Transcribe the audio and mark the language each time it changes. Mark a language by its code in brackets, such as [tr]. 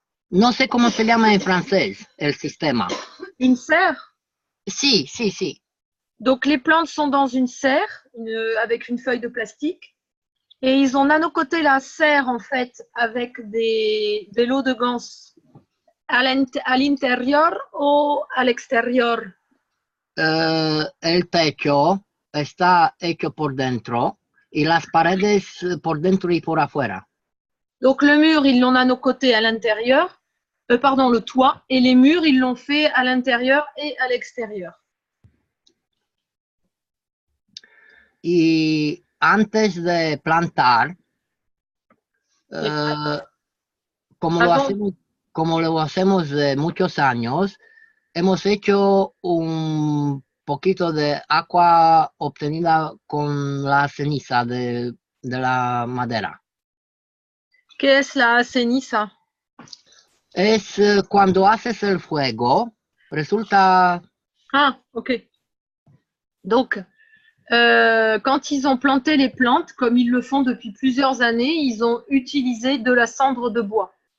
[es] No sé cómo se llama en francés el sistema. [fr] Une serre? [es] Sí, sí, sí. [fr] Donc, les plantes sont dans une serre avec une feuille de plastique. Et ils ont nanocoté la serre, en fait, avec des lots de ganse à l'intérieur ou à l'extérieur. [es] El techo está hecho por dentro y las paredes por dentro y por afuera. [fr] Donc, le mur, ils l'ont nanocoté à l'intérieur. Pardon, le toit. Et les murs, ils l'ont fait à l'intérieur et à l'extérieur. [es] Y antes de plantar, como lo hacemos de muchos años, hemos hecho un poquito de agua obtenida con la ceniza de la madera. ¿Qué es la ceniza? Es cuando haces el fuego, resulta... Ah, ok. [fr] Donc, quand ils ont planté les plantes, comme ils le font depuis plusieurs années, ils ont utilisé de la cendre de bois.